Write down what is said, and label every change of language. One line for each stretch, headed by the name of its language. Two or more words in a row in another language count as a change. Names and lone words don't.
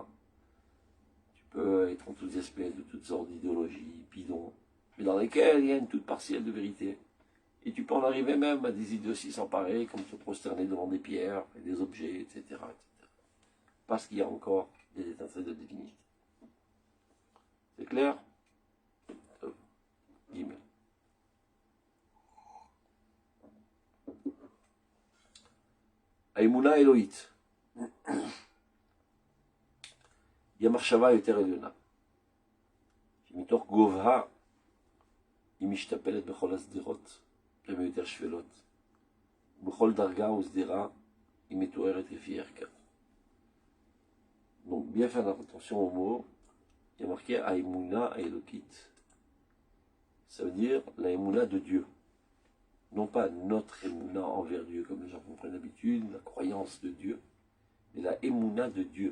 French: Tu peux être enthousiasmé de toutes sortes d'idéologies, bidons, mais dans lesquelles il y a une toute partielle de vérité. Et tu peux en arriver même à des idioties sans pareil, comme se prosterner devant des pierres et des objets, etc., etc. Parce qu'il y a encore des étincelles de divinité. C'est clair? Gimel.
Hebrew: האמונה האלוהית היא המחשבה היותר עליונה, שמתוך גובהה היא משתפלת בכל השדרות, שהן יותר שפלות, ובכל דרגה ושדרה היא מתוארת לפי ערכה.
French: Donc bien faire attention aux mots, il y a marqué
Hebrew: האמונה האלוהית.
French: Ça veut dire la Emouna de Dieu. Non pas notre Emouna envers Dieu, comme les gens comprennent d'habitude, la croyance de Dieu, mais la Emouna de Dieu.